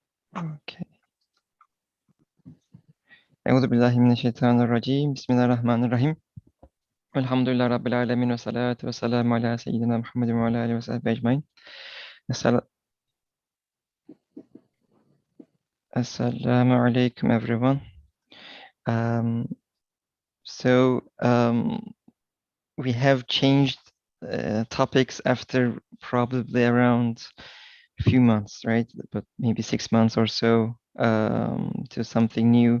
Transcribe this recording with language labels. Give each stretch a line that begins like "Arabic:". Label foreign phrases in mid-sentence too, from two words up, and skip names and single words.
English: Okay.
Arabic: أعوذ بالله من الشيطان الرجيم. بسم الله الرحمن الرحيم. الحمد لله رب العالمين والصلاة والسلام على سيدنا محمد وعلى آله وصحبه أجمعين. السلام عليكم,
English: everyone. Um, so we have changed topics after probably around a few months, right? But maybe 6 months or so to something new.